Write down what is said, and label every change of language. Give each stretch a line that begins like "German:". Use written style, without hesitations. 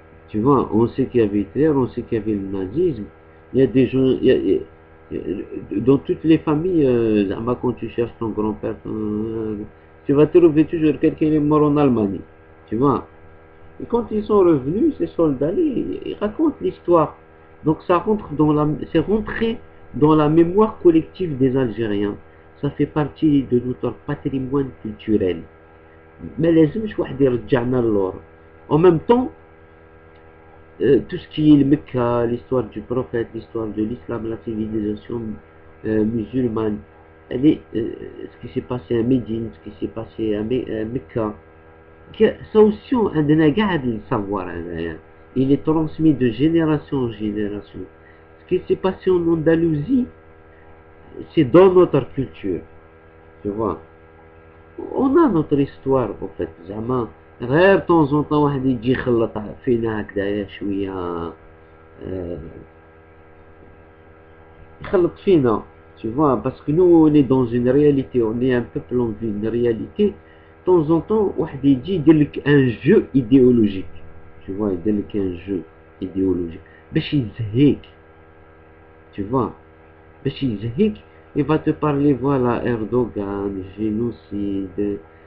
French: Tu vois, on sait qu'il y avait Hitler, on sait qu'il y avait le nazisme. Il y a des gens, dans toutes les familles, quand tu cherches ton grand-père, tu vas trouver toujours quelqu'un qui est mort en Allemagne. Tu vois. Et quand ils sont revenus, ces soldats, ils racontent l'histoire. Donc c'est rentré dans la mémoire collective des Algériens. Ça fait partie de notre patrimoine culturel. Mais
Arabic: لازمش واحد يرجعنا للور.
French: En même temps, tout ce qui est le Mecca, l'histoire du prophète, l'histoire de l'islam, la civilisation musulmane, ce qui s'est passé à Médine, ce qui s'est passé à Mecca, ça aussi on a le savoir. Il est transmis de génération en génération. Ce qui s'est passé en Andalousie, c'est dans notre culture. Tu vois. On a notre histoire en fait.
Arabic: زعما غير
French: temps en temps
Arabic: واحد يجي يخلط فينا هكذايا شويه يخلط فينا.
French: Tu vois, parce que nous on est dans une réalité, on est un peuple en vue une réalité. De temps en temps
Arabic: واحد يجي يدير لك
French: un jeu idéologique. Tu vois,
Arabic: يدير لك
French: un jeu idéologique
Arabic: باش يزهيك.
French: Tu vois,
Arabic: باش يزهيك.
French: Il va te parler, voilà, Erdogan, génocide.